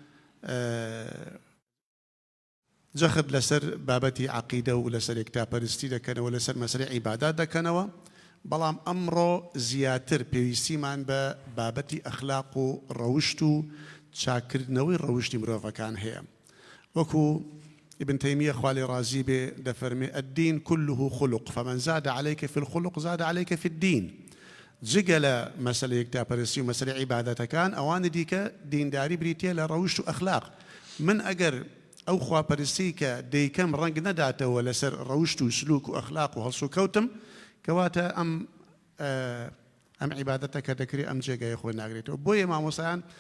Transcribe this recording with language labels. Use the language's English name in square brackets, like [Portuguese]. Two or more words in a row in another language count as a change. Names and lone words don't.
[Central Kurdish] جەخت لەسەر بابەتی عەقیدە و لەسەر یەکتاپەرستی دەکەنەوە لەسەر مەسەلەی عیبادات دەکەنەوە بەڵام ئەمڕۆ زیاتر پێویستیمان بە بابەتی ئەخلاق و ڕەوشت و چاکردنەوەی ڕەوشتی مرۆڤەکان هەیە وەکو ابن تيمية خوالي رازي بي دفرمي [Arabic] الدين كله خلق فمن زاد عليك في الخلق زاد عليك في الدين [Central Kurdish] جگە لە مەسەلە یەکتاپەرستی و مەسەلەی عیبادەتەکان ئەوانە دیکە دینداری بریتیە لە ڕەوشت و ئەخلاق من ئەگەر ئەو خواپەرستی کە دەیکەم ڕەنگ نەداتەوە لەسەر ڕەوشت و سلوک و ئەخلاق و هەڵس و کەوتم کەواتە ئەم عیبادەتەکە دەکرێت ئەم جێگای خۆی ناگرێتەوە بۆیە مامۆسایان